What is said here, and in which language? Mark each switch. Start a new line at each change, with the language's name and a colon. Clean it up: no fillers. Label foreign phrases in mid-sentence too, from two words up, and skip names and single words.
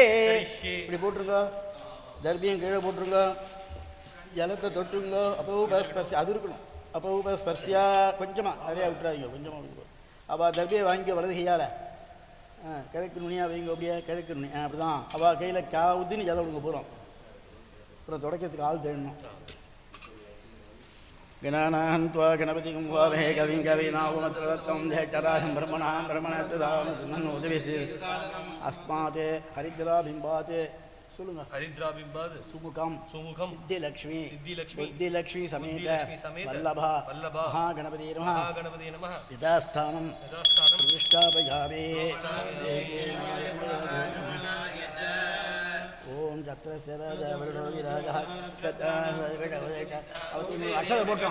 Tamil: இப்படி போட்டுருங்க, தர்பியம் கீழே போட்டுருங்க, ஜலத்தை தொட்டுருங்க. அப்போஸ்பர்சி அது இருக்கணும். அப்போஸ்பர்சியா கொஞ்சமாக நிறையா விட்டுறாதீங்க, கொஞ்சமாக விட்டு. அப்போ தர்பியை வாங்கி வலது கையால் கிழக்கு நுனியாக வைங்க. அப்படியே கிழக்கு நுனி அப்படி தான். அவள் கையில் ஊற்றின்னு ஜலம் விடுங்க போகிறோம். அப்புறம் துடைக்கிறதுக்கு ஆள் தேடணும்.
Sanskrit: गणानान्त्वा गणपतिं वामहे कविं कवीनामुपमत्रवत्तं ज्येष्ठराजं ब्रह्मणां अस्मात् हरिद्राबिम्बात् சொல்லுங்க. हरिद्राबिम्बात् सुमुखं सिद्धिलक्ष्मी सिद्धिलक्ष्मी समेत वल्लभा महागणपति नमः यथास्थानं प्रतिष्ठापयामि. ॐ छत्रस्यराजवरुडोति राजा
Tamil: அக்ஷதை போட்டோம்.